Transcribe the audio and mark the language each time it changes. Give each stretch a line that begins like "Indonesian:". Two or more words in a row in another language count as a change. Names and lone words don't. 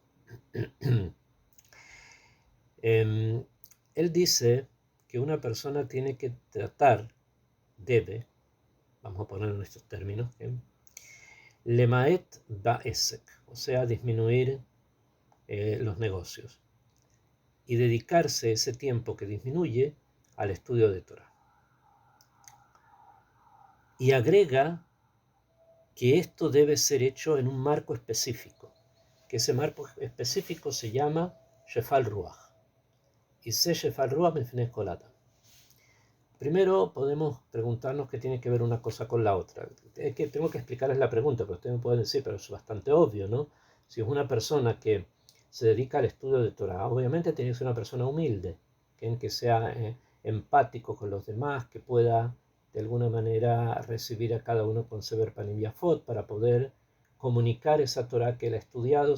Spanish: Él dice que una persona tiene que debe, vamos a poner en estos términos,
Hebrew: למעט בעסק,
Spanish: o sea, disminuir los negocios y dedicarse ese tiempo que disminuye al estudio de Torah. Y agrega que esto debe ser hecho en un marco específico, que ese marco específico se llama
Hebrew: שפל רוח.
Spanish: Y se
Hebrew: שפל רוח מפני כל אדם.
Spanish: Primero podemos preguntarnos qué tiene que ver una cosa con la otra. Es que tengo que explicarles la pregunta, pero ustedes me pueden decir, pero es bastante obvio, ¿no? Si es una persona que se dedica al estudio de Torah, obviamente tiene que ser una persona humilde, que sea empático con los demás, que pueda de alguna manera recibir a cada uno con
Hebrew: סבר פנים יפות
Spanish: para poder comunicar esa Torah que él ha estudiado.